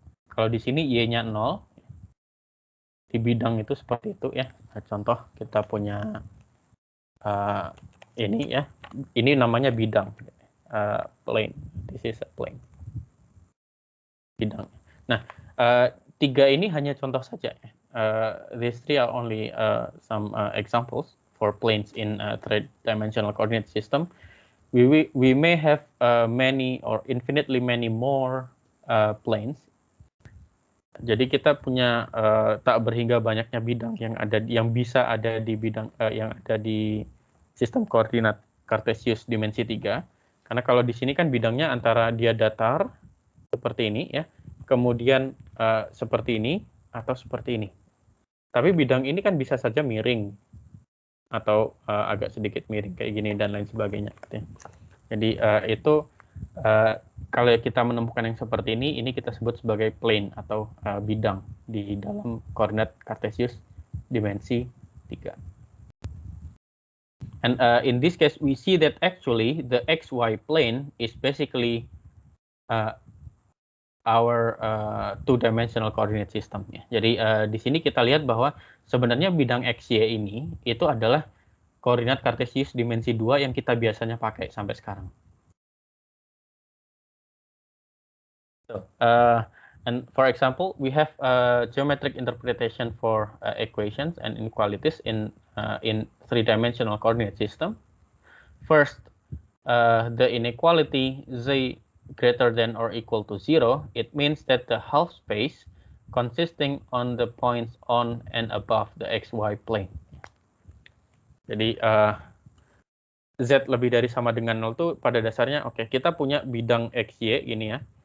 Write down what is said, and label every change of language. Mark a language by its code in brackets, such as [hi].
[id] Kalau di sini Y-nya 0. Di bidang itu seperti itu ya. Contoh kita punya ini ya. Ini namanya bidang. [en] Plane. This is a plane. Bidang. [id] Nah, 3 ini hanya contoh saja. [en] These 3 are only some examples for planes in three-dimensional coordinate system. We may have many or infinitely many more planes. [id] Jadi kita punya tak berhingga banyaknya bidang yang bisa ada di bidang yang ada di sistem koordinat Cartesius dimensi 3. Karena kalau di sini kan bidangnya antara dia datar seperti ini ya, kemudian seperti ini atau seperti ini. Tapi bidang ini kan bisa saja miring atau agak sedikit miring kayak gini dan lain sebagainya. Jadi itu kalau kita menemukan yang seperti ini kita sebut sebagai plane atau bidang di dalam koordinat Cartesius dimensi 3. [en] And in this case, we see that actually the XY plane is basically our two-dimensional coordinate system. [id] Ya. Jadi di sini kita lihat bahwa sebenarnya bidang XY ini itu adalah koordinat Cartesius dimensi 2 yang kita biasanya pakai sampai sekarang. [en] So, and for example, we have a geometric interpretation for equations and inequalities in three-dimensional coordinate system. First, the inequality z greater than or equal to 0, it means that the half space consisting on the points on and above the xy plane. [id] Jadi z lebih dari sama dengan 0 itu pada dasarnya kita punya bidang xy ini ya.